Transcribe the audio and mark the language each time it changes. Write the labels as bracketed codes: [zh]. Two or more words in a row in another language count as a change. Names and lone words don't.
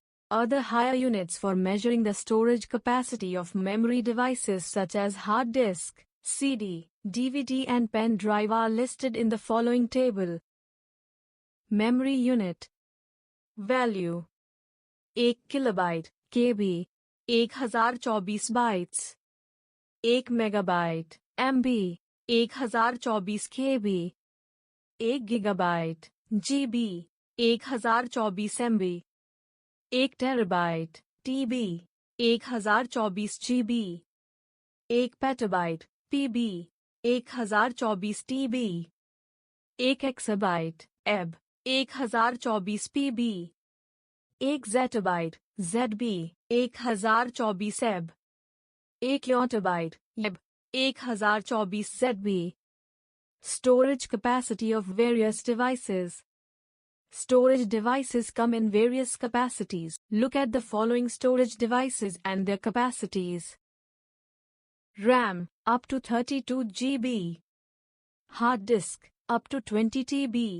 [en] Other higher units for measuring the storage capacity of memory devices such as hard disk, CD, DVD and pen drive are listed in the following table. Memory unit. Value 1 kilobyte KB 1024 bytes. 1 megabyte MB 1024 KB. 1 gigabyte GB 1024 MB. 1 terabyte TB 1024 GB. 1 petabyte PB 1024 TB. 1 exabyte EB 1024 PB. 1 zettabyte ZB 1024 EB. 1 yottabyte YEB 1024 ZB. Storage capacity of various devices. Storage devices come in various capacities. Look at the following storage devices and their capacities. RAM up to 32 GB. Hard disk up to 20 TB.